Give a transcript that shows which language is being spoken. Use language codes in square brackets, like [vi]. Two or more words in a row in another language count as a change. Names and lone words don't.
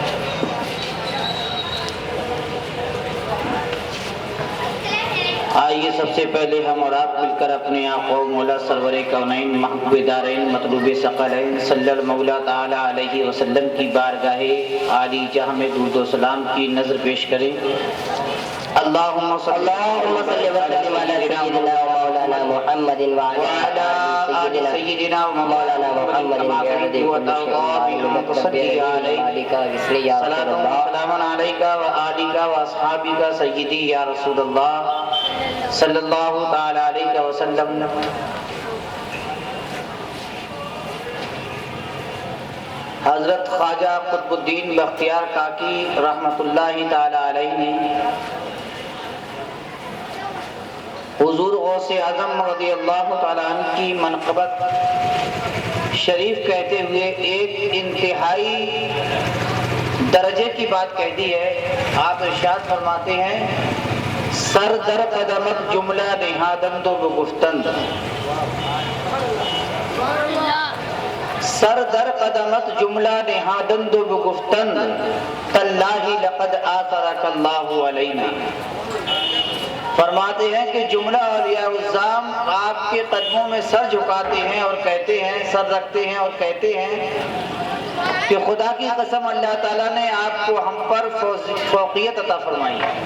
[ur] آئیے سب سے پہلے ہم اور آپ مل کر اپنے آقا و مولا سرور کونین محبوب دارین مطلوب ثقلین [ar] صلی اللہ مولا تعالی علیہ وسلم [ur] کی بارگاہ عالی جہاں میں درود و سلام کی نظر پیش کریں۔ [ar] اللہم صلی وسلم علی سیدنا و مولانا محمد وعلی آل سیدنا و مولانا محمد سلام علیکہ و آلکہ و اصحابکہ سیدی یا رسول اللہ صلی اللہ تعالی علیہ وسلم۔ [ur] حضرت خواجہ قطب الدین بختیار کاکی [ar] رحمۃ اللہ تعالی علیہ [ur] نے حضور غوث اعظم [ar] رضی اللہ تعالیٰ عنہ [ur] کی منقبت شریف کہتے ہوئے ایک انتہائی درجے کی بات کہہ دی ہے۔ آپ ارشاد فرماتے ہیں [fa] سر در قدمت جملہ نہادند و گفتند، سر در قدمت جملہ نہادند و گفتند، [ar] تاللہ لقد آثرک اللہ علینا۔ [ur] فرماتے ہیں کہ جملہ اولیاء الزام آپ کے قدموں میں سر جھکاتے ہیں اور کہتے ہیں، سر رکھتے ہیں اور کہتے ہیں کہ خدا کی قسم اللہ تعالیٰ نے آپ کو ہم پر فوقیت عطا فرمائی۔